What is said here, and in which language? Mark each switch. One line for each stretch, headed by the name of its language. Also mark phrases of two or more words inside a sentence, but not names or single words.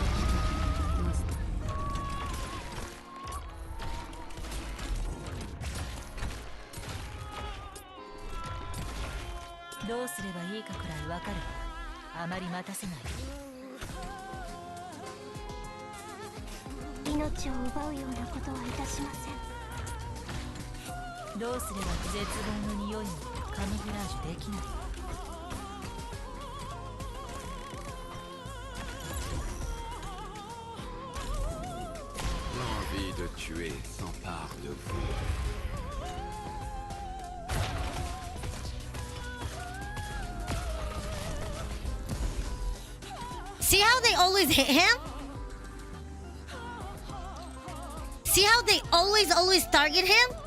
Japanese: どうすればいいかくらいわかるわ。あまり待たせない。命を奪うようなことはいたしません。どうすれば絶望の匂いもカムフラージュできない。
French: L'envie de tuer s'empare de vous.
English: See how they always hit him? See how they always target him?